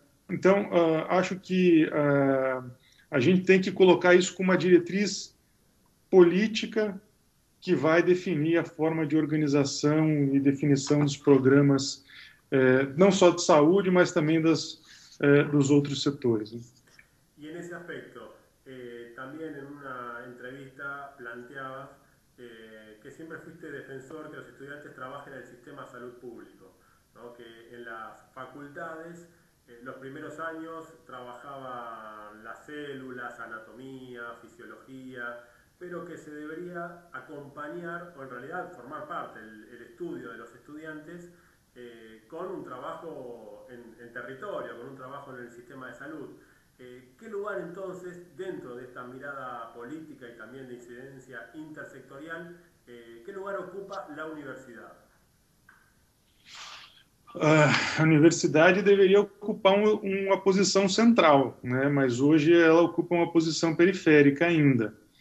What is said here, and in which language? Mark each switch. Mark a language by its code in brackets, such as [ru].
[pt] Então, acho que a gente tem que colocar isso como uma diretriz política que vai definir a forma de organização e definição dos programas, não só de saúde, mas também dos outros setores. [es] Y en ese aspecto, también en una entrevista planteabas que siempre fuiste defensor que los estudiantes trabajen en el sistema de salud público, ¿no? Que en las facultades, los primeros años trabajaban las células, anatomía, fisiología, pero que se debería acompañar, o en realidad formar parte, el estudio de los estudiantes con un trabajo en territorio, con un trabajo en el sistema de salud. ¿Qué lugar entonces, dentro de esta mirada política y también de incidencia intersectorial, qué lugar ocupa la universidad? [pt] A universidade deveria ocupar uma posição central, né? Mas hoje ela ocupa uma posição periférica ainda.